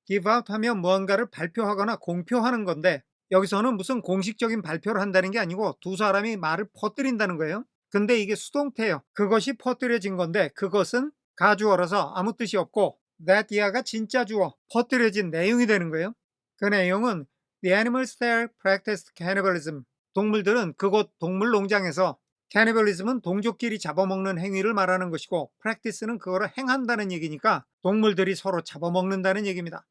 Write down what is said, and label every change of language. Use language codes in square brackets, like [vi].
[ko] give out 하면 무언가를 발표하거나 공표하는 건데 여기서는 무슨 공식적인 발표를 한다는 게 아니고 두 사람이 말을 퍼뜨린다는 거예요. 근데 이게 수동태예요. 그것이 퍼뜨려진 건데 그것은 가주어라서 아무 뜻이 없고 that year가 진짜 주어, 퍼뜨려진 내용이 되는 거예요. 그 내용은 [en] The animals there practiced cannibalism. [ko] 동물들은 그곳 동물농장에서 cannibalism은 동족끼리 잡아먹는 행위를 말하는 것이고 practice는 그거를 행한다는 얘기니까 동물들이 서로 잡아먹는다는 얘기입니다.